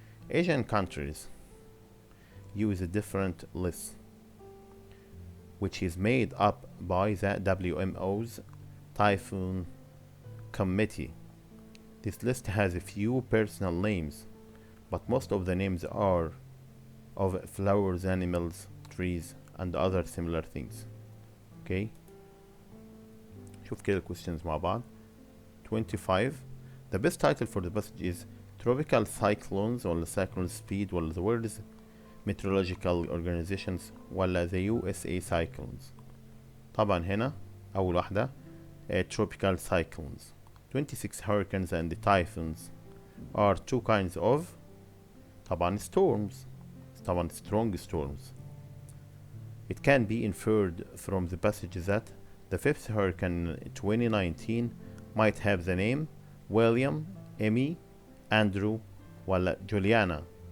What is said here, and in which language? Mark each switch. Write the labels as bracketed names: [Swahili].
[English] Asian countries use a different list, which is made up by the WMO's Typhoon Committee. This list has a few personal names, but most of the names are of flowers, animals, trees, and other similar things. Okay. [Arabic] شوف كده questions مع بعض. [English] 25. The best title for the passage is Tropical Cyclones ولا Cyclone Speed ولا the World's Meteorological Organizations ولا the USA Cyclones. [Arabic] طبعا هنا أول واحدة [English] Tropical Cyclones. 26 hurricanes and typhoons are two kinds of طبعا storms. طبعا strong storms. It can be inferred from the passage that the fifth hurricane 2019 might have the name William, Emmy, Andrew ولا Juliana.